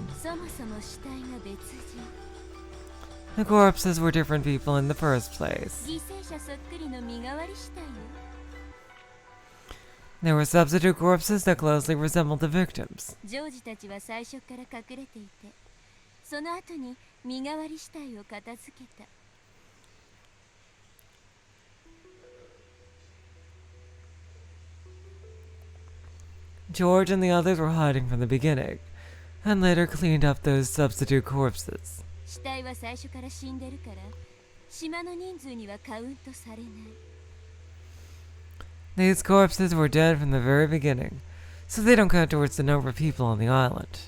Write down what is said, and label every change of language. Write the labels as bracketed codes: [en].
[ja] 目、そもそも死体が別人。 [en] The corpses were different people in the first place. [ja] 犠牲者そっくりの身代わり死体よ。 [en] There were substitute corpses that closely resembled the victims. [ja] ジョージたちは最初から隠れていて、その後に身代わり死体を片付けた。 [en] George and the others were hiding from the beginning, and later cleaned up those substitute corpses. [ja] 死体は最初から死んでるから、島の人数にはカウントされない。 [en] These corpses were dead from the very beginning, so they don't count towards the number of people on the island.